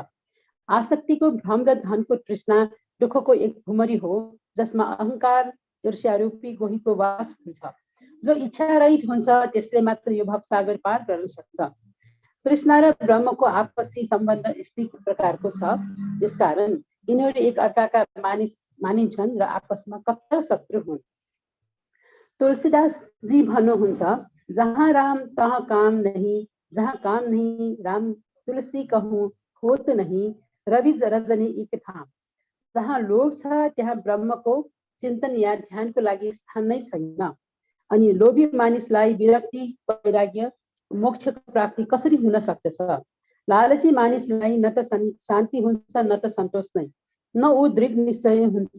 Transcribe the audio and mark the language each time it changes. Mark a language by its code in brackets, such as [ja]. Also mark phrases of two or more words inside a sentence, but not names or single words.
[ne] आसक्तिको भ्रम र धनको तृष्णा दुःखको एक भुमरी हो जसमा अहंकार ईर्ष्यारूपी गोहीको वास हुन्छ। जो इच्छा रहित हुन्छ त्यसले मात्र यो भवसागर पार गर्न सक्छ। तृष्णा र ब्रह्मको आपसी सम्बन्ध यस्तै प्रकारको छ, यसकारण यिनीहरू एक अर्काका मानिन्छन् र आपसमा कट्टर शत्रु हुन्। तुलसीदास जी भन्नुहुन्छ, [hi] जहाँ राम तहाँ काम नहीं, जहाँ काम नहीं राम तुलसी कहूँ होत नहीं, रवि रजनी एक ठाम। [ne] जहाँ लोभ छ त्यहाँ ब्रह्मको चिन्तन या ध्यानको लागि स्थान नै छैन। अनि लोभी मानिसलाई विरक्ति वैराग्य मोक्षको प्राप्ति कसरी हुन सक्दछ? लालची मानिसलाई न त शान्ति हुन्छ न त सन्तोष नै, न ऊ दृढ निश्चय हुन्छ।